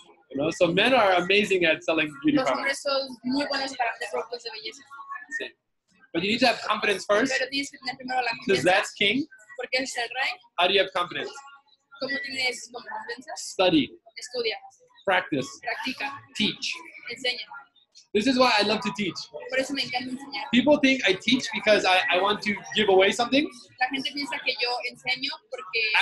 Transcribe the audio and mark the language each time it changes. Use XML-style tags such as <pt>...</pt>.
<en>You know, so men are amazing at selling beauty</en> <es>Los hombres son muy buenos para vender productos de belleza.</es> <en>But you need to have confidence first,</en> <es>Pero tienes que tener primero la</es> <en>because</en> <es>confianza,</es> <en>that's king.</en> <es>porque es el rey.</es> <en>How do you have confidence?</en> <es>¿Cómo tienes como confianza?</es> <en>Study,</en> <es>Estudia,</es> <en>practice,</en> <es>practica,</es> <en>teach.</en> <es>enseña.</es> <en>This is why I love to teach.</en> <es>Por eso me encanta enseñar.</es> <en>People think I teach because I want to give away something.</en> <es>La gente piensa que yo enseño porque me</es>